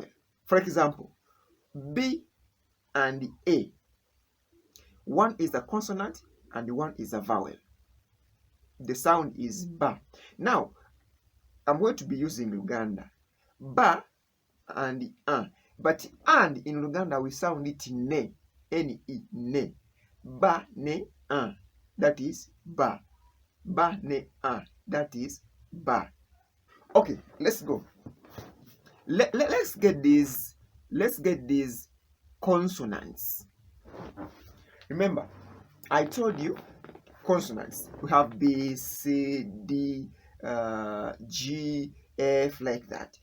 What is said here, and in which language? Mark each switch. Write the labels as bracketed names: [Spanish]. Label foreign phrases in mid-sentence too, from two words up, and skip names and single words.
[English] For example, B and A. One is a consonant and one is a vowel. The sound is ba. Now, I'm going to be using Luganda. Ba and a. But and in Luganda we sound it ne. N-E, ne. Ba, ne, a. That is ba. Ba, ne, a. That is ba. Okay, let's go. Let's get these consonants. Remember, I told you consonants. We have B, C, D, G, F, like that.